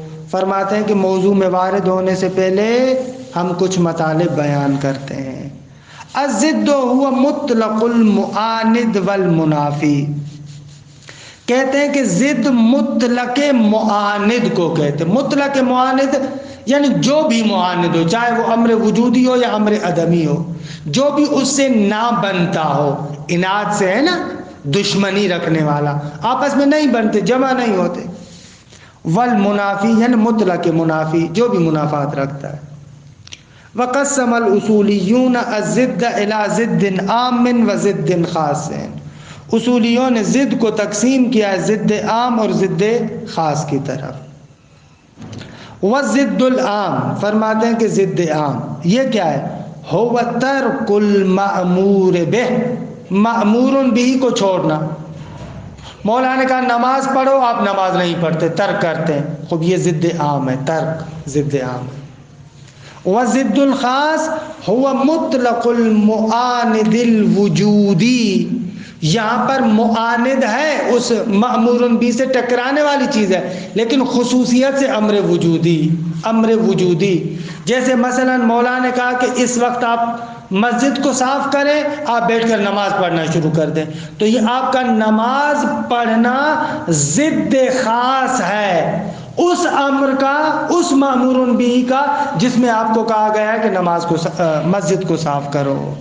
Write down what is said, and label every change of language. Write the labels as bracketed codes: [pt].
[ur] فرماتے ہیں کہ موضوع میں وارد ہونے سے پہلے ہم کچھ مطالب بیان کرتے ہیں. [ar] الضد هو مطلق المعاند والمنافی. [ur] کہتے ہیں کہ ضد مطلق معاند کو کہتے ہیں. مطلق معاند یعنی جو بھی معاند ہو، چاہے وہ امر وجودی ہو یا امر عدمی ہو، جو بھی اس سے نہ بنتا ہو. اناد سے ہے نا، دشمنی رکھنے والا، آپس میں نہیں بنتے، جمع نہیں ہوتے. والمنافی یعنی مطلق منافی، جو بھی منافات رکھتا ہے. [ar] وقسم الاصولیون الضد الى ضد عام و ضد خاص. [ur] اصولیوں نے ضد کو تقسیم کیا ہے ضد عام اور ضد خاص کی طرف. وضد العام، فرماتے ہیں کہ ضد عام یہ کیا ہے؟ [ar] هو ترک المأمور به، [ur] مأمور به کو چھوڑنا. مولا نے کہا نماز پڑھو، آپ نماز نہیں پڑھتے، ترک کرتے ہیں. خوب یہ ضد عام ہے، ترک ضد عام ہے. [ar] وضد الخاص هو مطلق المعاند الوجودی. [ur] یہاں پر معاند ہے، اس مأمور بھی سے ٹکرانے والی چیز ہے، لیکن خصوصیت سے امر وجودی. امر وجودی جیسے مثلا مولا نے کہا کہ اس وقت آپ مسجد کو صاف کریں، آپ بیٹھ کر نماز پڑھنا شروع کر دیں، تو یہ آپ کا نماز پڑھنا ضد خاص ہے اس امر کا، اس مأمور بھی کا جس میں آپ کو کہا گیا ہے کہ نماز کو مسجد کو صاف کرو.